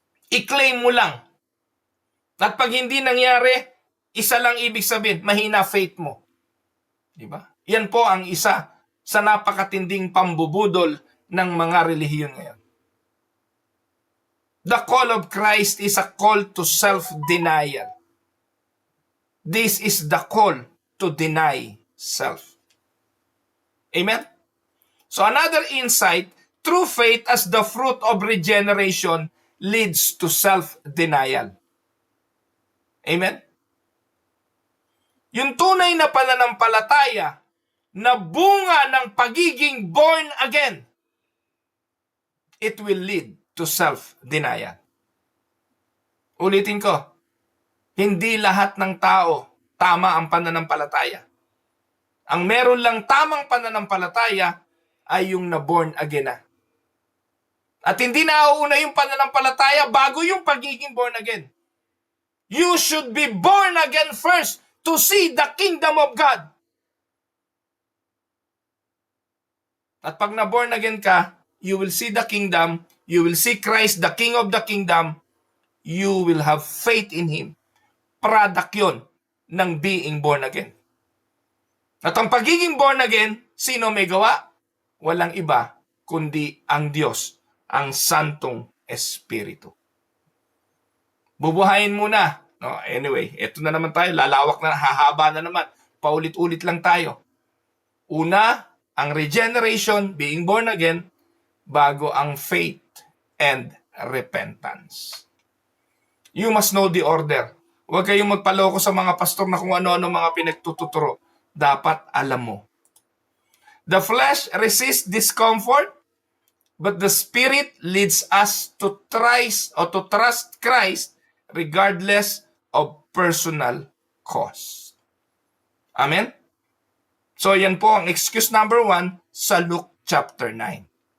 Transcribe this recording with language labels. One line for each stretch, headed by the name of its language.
Filipino: I-claim mo lang. At pag hindi nangyari, isa lang ibig sabihin, mahina faith mo. Diba? Yan po ang isa sa napakatinding pambubudol ng mga relihiyon ngayon.
English: The call of Christ is a call to self-denial. This is the call to deny self. Amen? So another insight, true faith as the fruit of regeneration leads to self-denial. Amen?
Filipino: Yung tunay na pananampalataya na bunga ng pagiging born again,
English: it will lead to self-denial.
Filipino: Ulitin ko, hindi lahat ng tao tama ang pananampalataya. Ang meron lang tamang pananampalataya ay yung na-born again na. At hindi nauuna yung pananampalataya bago yung pagiging born again.
English: You should be born again first to see the kingdom of God.
Filipino: At pag na-born again ka,
English: you will see the kingdom, you will see Christ, the King of the kingdom, you will have faith in Him. Product yun ng being born again.
Filipino: At ang pagiging born again, sino may gawa? Walang iba, kundi ang Diyos, ang Santong Espiritu. Bubuhayin muna. No, anyway, eto na naman tayo. Lalawak na, hahaba na naman. Paulit-ulit lang tayo. Una, ang regeneration,
English: being born again,
Filipino: bago ang
English: faith and repentance. You must know the order.
Filipino: Huwag kayong magpaloko sa mga pastor na kung ano-ano mga pinagtututuro. Dapat alam mo.
English: The flesh resists discomfort, but the Spirit leads us to trust Christ regardless of personal cost. Amen?
Filipino: So yan po ang excuse number 1 sa Luke chapter 9.